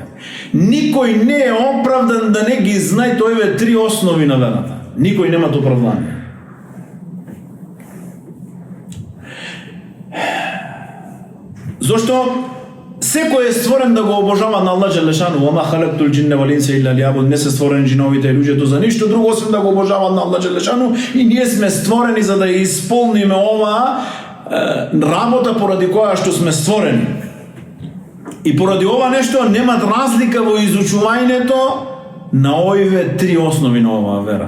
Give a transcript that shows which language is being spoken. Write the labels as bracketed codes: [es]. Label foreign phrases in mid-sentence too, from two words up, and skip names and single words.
[mk] Никој не е оправдан да не ги знае овие три основи на верата. Никој нема оправдание. Зошто секој е створен да го обожава на Аллах Джелешану. [ar] وما خلقت الجن والإنس إلا ليعبدون. [mk] Не се створени джиновите и луѓето за ништо друго освен да го обожаваат на Аллах Джелешану, и ние сме створени за да ја исполниме оваа работа поради која што сме створени. И поради ова нешто немат разлика во изучувањето на овие три основи на оваа вера.